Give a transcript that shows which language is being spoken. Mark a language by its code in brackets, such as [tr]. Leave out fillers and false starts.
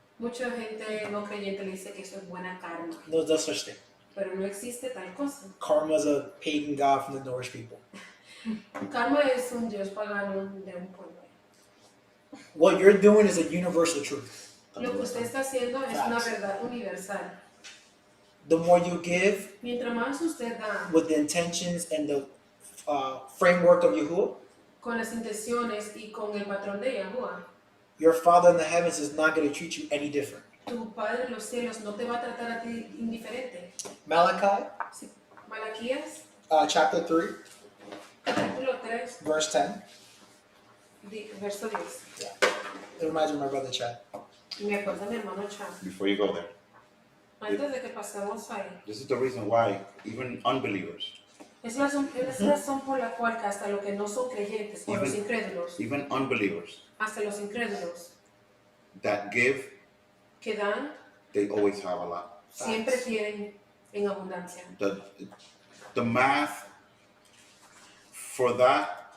[es] Mucha gente no creyente le dice que eso es buena karma, [en] No such thing. [es] pero no existe tal cosa. [en] Karma is a pagan god from the Norse people. [es] Karma es un dios pagano de un pueblo. [en] What you're doing is a universal truth. [es] Lo que usted está haciendo es una verdad universal. [en] The more you give [es] Mientras más usted da [en] with the intentions and the framework of Yahuwah, [es] con las intenciones y con el patrón de Yahuwah, [en] your Father in the heavens is not going to treat you any different. [es] tu Padre en los cielos no te va a tratar a ti indiferente. [en] Malachi [es] Sí. Malaquías, [en] chapter 3, [es] capítulo 3, [en] verse 10. [es] verso 10. [en] It reminds me of my brother Chad. [es] Me acuerdo mi hermano Chad. [en] Before you go there, [es] Antes de que pasemos ahí, [en] this is the reason why even unbelievers, [es] es la razón por la cual que hasta los que no son creyentes, o los incrédulos, [en] even unbelievers [es] hasta los incrédulos [en] that give, [es] que dan, [en] they always have a lot. [es] siempre tienen en abundancia. [en] The math for that